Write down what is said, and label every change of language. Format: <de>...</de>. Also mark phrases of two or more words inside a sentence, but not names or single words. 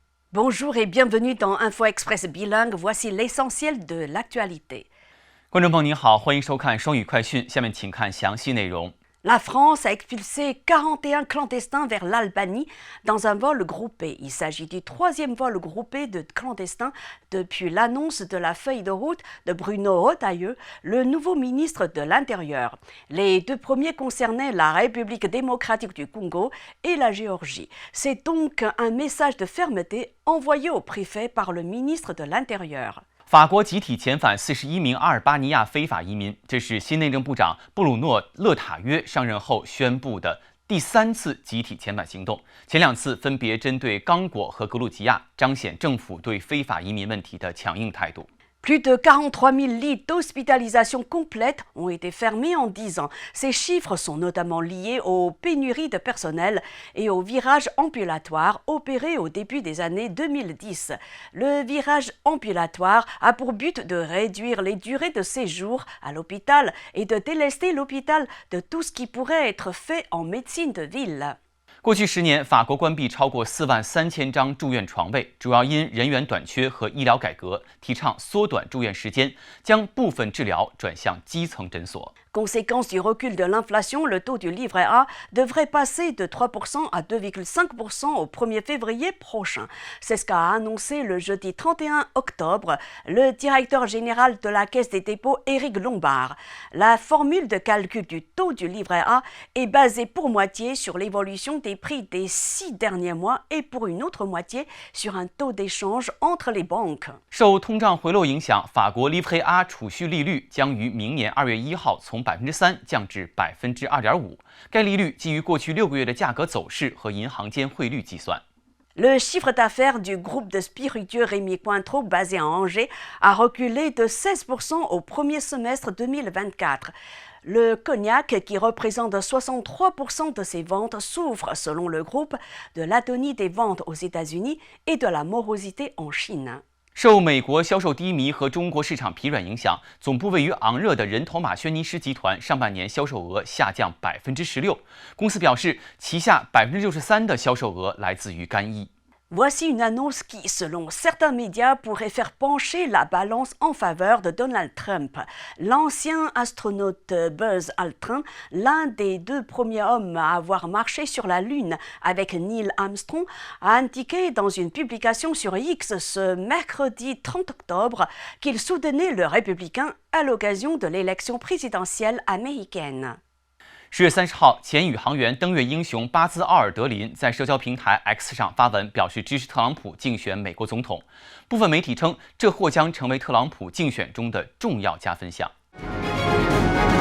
<fr>Bonjour et bienvenue dans Info Express bilingue. Voici l'essentiel de l'actualité.</fr> <zh>观众朋友您好，欢迎收看双语快讯。下面请看详细内容。</zh> <fr>La France a expulsé 41 clandestins vers l'Albanie dans un vol groupé. Il s'agit du troisième vol groupé de clandestins depuis l'annonce de la feuille de route de Bruno Retailleau, le nouveau ministre de l'Intérieur. Les deux premiers concernaient la République démocratique du Congo et la Géorgie. C'est donc un message de fermeté envoyé au préfet par le ministre de l'Intérieur.</fr> <zh>法国集体遣返41名阿尔巴尼亚非法移民，这是新内政部长布鲁诺·勒塔约上任后宣布的第3次集体遣返行动。前2次分别针对刚果和格鲁吉亚，彰显政府对非法移民问题的强硬态度。</zh> <fr>Plus de 43 000 lits d'hospitalisation complète ont été fermés en 10 ans. Ces chiffres sont notamment liés aux pénuries de personnel et au virage ambulatoire opéré au début des années 2010. Le virage ambulatoire a pour but de réduire les durées de séjour à l'hôpital et de délester l'hôpital de tout ce qui pourrait être fait en médecine de ville.</fr> <zh>过去10年，法国关闭超过43000张住院床位，主要因人员短缺和医疗改革，提倡缩短住院时间，将部分治疗转向基层诊所。</zh> <fr>Conséquence du recul de l'inflation, le taux du livret A devrait passer de 3% à 2,5% au 1er février prochain. C'est ce qu'a annoncé le jeudi 31 octobre le directeur général de la Caisse des dépôts, Éric Lombard. La formule de calcul du taux du livret A est basée pour moitié sur l'évolution des prix des 6 derniers mois et pour une autre moitié sur un taux d'échange entre les banques.</fr> <zh>受通胀回落影响，法国 Livret A 储蓄利率将于明年2月1号从3%降至2.5%。该利率基于过去6个月的价格走势和银行间汇率计算。</zh> <fr>Le chiffre d'affaires du groupe de spiritueux Rémy Cointreau, basé à Angers, a reculé de 16% au premier semestre 2024. Le cognac, qui représente 63% de ses ventes, souffre, selon le groupe, de l'atonie des ventes aux États-Unis et de la morosité en Chine.</fr> <zh>受美国销售低迷和中国市场疲软影响，总部位于昂热的人头马轩尼诗集团上半年销售额下降16%。公司表示，旗下63%的销售额来自于干邑。</zh> <fr>Voici une annonce qui, selon certains médias, pourrait faire pencher la balance en faveur de Donald Trump. L'ancien astronaute Buzz Aldrin, l'un des 2 premiers hommes à avoir marché sur la Lune avec Neil Armstrong, a indiqué dans une publication sur X ce mercredi 30 octobre qu'il soutenait le républicain à l'occasion de l'élection présidentielle américaine.</fr> <zh>10月30号，前宇航员登月英雄巴兹·奥尔德林在社交平台 X 上发文，表示支持特朗普竞选美国总统。部分媒体称，这或将成为特朗普竞选中的重要加分项。</zh>